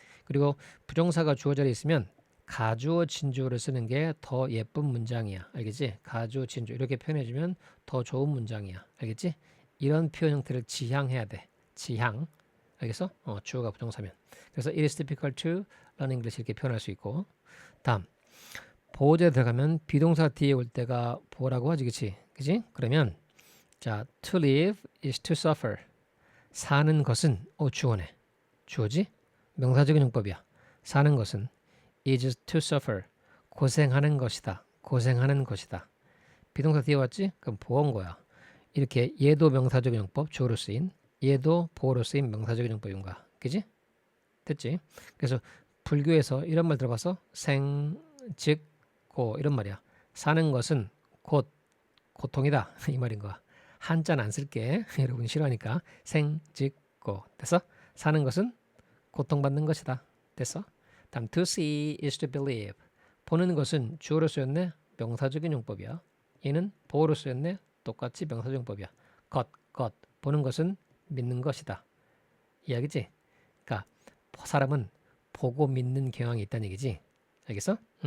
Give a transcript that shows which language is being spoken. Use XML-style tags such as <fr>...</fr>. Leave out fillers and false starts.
<ko>그리고 부정사가 주어 자리에 있으면 가주어 진주어를 쓰는 게 더 예쁜 문장이야. 알겠지? 가주어 진주어 이렇게 표현해주면 더 좋은 문장이야. 알겠지? 이런 표현 형태를 지향해야 돼. 지향. 알겠어? 주어가 부정사면.</ko> <en>그래서 it is difficult to learn English</en> <ko>이렇게 표현할 수 있고. 다음 보호자에 들어가면 비동사 뒤에 올 때가 보라고 하지. 그치? 그치? 그러면 자,</ko> <en>to live is to suffer.</en> <ko>사는 것은 주어네. 주어지? 명사적인 용법이야. 사는 것은</ko> <en>is to suffer.</en> <ko>고생하는 것이다. 고생하는 것이다. 비동사 뒤에 왔지? 그럼 보어인 거야. 이렇게 얘도 명사적인 용법, 주어로 쓰인, 얘도 보어로 쓰인 명사적인 용법인 거야. 그지? 됐지? 그래서 불교에서 이런 말 들어봤어? 생, 즉, 고 이런 말이야. 사는 것은 곧 고통이다. 이 말인 거야. 한자는 안 쓸게. 여러분이 싫어하니까. 생, 즉, 고. 됐어? 사는 것은 고통받는 것이다. 됐어? 다음</ko> <en>to see is to believe.</en> <ko>보는 것은 주어로 쓰였네. 명사적인 용법이야. 얘는 보어로 쓰였네. 똑같이 명사적 용법이야. 것. 보는 것은 믿는 것이다. 이야기지? 그러니까 사람은 보고 믿는 경향이 있다는 얘기지. 알겠어?</ko>